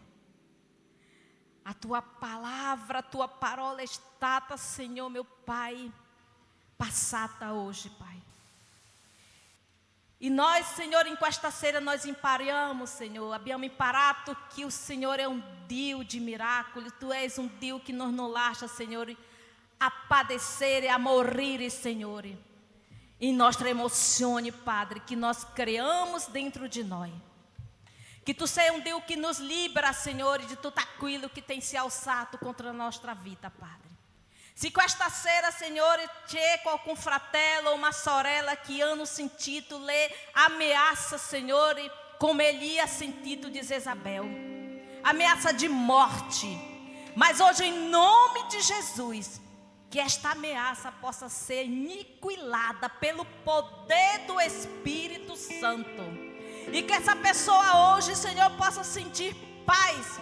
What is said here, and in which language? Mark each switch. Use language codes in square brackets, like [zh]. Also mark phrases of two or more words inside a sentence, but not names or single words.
[pt] A tua palavra, a tua parola está, Senhor, meu Pai, passata hoje, Pai. E nós, Senhor, em [it] questa sera [pt] nós impariamo, Senhor, [it] abbiamo imparato [pt] que o Senhor é um Dio de miraculo, Tu és um Dio que nos não lascia, Senhor, a padecer e a morrer, Senhor. Em nossa emozione, Padre, que nós criamos dentro de nós. Que Tu seja um Deus que nos libera, Senhor, de tudo aquilo que tem se alçado contra a nossa vida, Padre. [it] Se questa sera, Signore, c'è qualcun fratello o uma sorella che hanno sentito le ameaça, Signore, come Elia ha sentito di Jezabel. [pt] Ameaça de morte. Mas hoje, em nome de Jesus, que esta ameaça possa ser aniquilada pelo poder do Espírito Santo. E que essa pessoa hoje, Senhor, possa sentir paz.